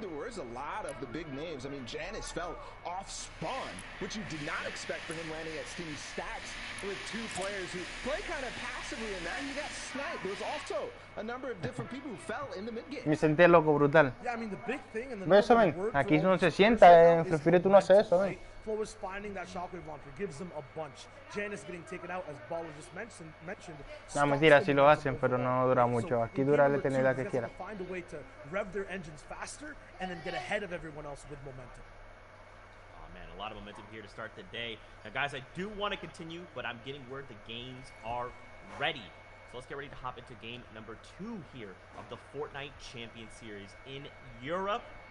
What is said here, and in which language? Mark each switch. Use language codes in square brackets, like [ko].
[en] There was a lot of the big names. I mean, Janice fell off spawn, which you did not expect for him landing at Steam Stacks with two players who play kind of passively in that. He got sniped. There was also a number of different people who fell in the mid game. [es] Me senté loco, brutal. [en] Yeah, I mean, the big thing and the [es] ¿Ves eso, ven? Aquí uno se sienta, en Free Fire tú no haces eso, ven. [en] Flowis finding that shockwave launcher gives them a bunch. Janice getting taken out, as Baller just mentioned. [es] No, mentira, sí lo hacen, pero no dura mucho. Aquí dura la eternidad que quiera. [en] Find a way to rev their engines faster and then get ahead of everyone else with momentum. Oh man, a lot of momentum here to start the day. Now, guys, I do want to continue, but I'm getting word the games are ready. So let's get ready to hop into game number 2 here of the Fortnite Champion Series in Europe.